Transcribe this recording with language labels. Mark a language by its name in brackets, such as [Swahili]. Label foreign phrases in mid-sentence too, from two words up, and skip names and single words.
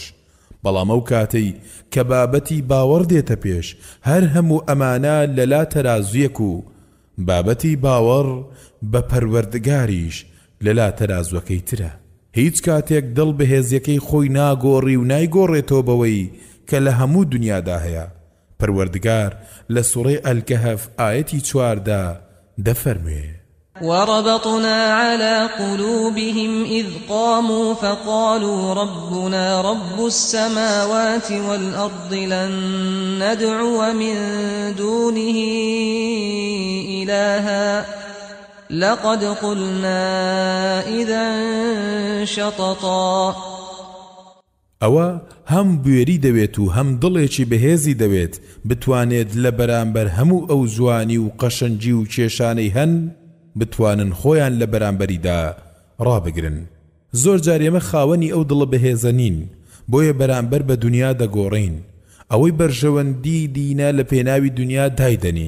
[Central Kurdish] بەڵام ئەو کاتەی کە بابەتی باوەڕ دێتە پێش، هەر هەموو ئەمانە لەلا تەرازویەک و بابەتی باوەڕ بە پەروەردگاریش لەلا تەرازوەکەی ترە. هیچ کاتێک دڵ بەهێزیەکەی خۆی ناگۆڕی و نایگۆڕێتەوە بەوەی کە لە هەموو دنیادا هەیە. پەروەردگار لە سوڕەی ئەلکەهف ئایەتی 14 دەفەرموێ: [Arabic] وربطنا على قلوبهم إذ قاموا فقالوا ربنا رب السماوات والأرض لن ندعو من دونه إلها لقد قلنا إذا شططا. [Central Kurdish] ئەوە هەم بوێری دەوێت و هەم دڵێکی بەهێزی دەوێت بتوانێت لە بەرامبەر هەموو ئەو جوانی و قەشەنجی و کێشانەی هەن بتوانن خۆیان لە بەرامبەریدا ڕابگرن. زۆر جار ئێمە خاوەنی ئەو دڵە بەهێزە نین، بۆیە بەرامبەر بە دنیا دەگۆڕین، ئەوەی بەرژەوەندی دینە لە پێناوی دنیا دایدەنین.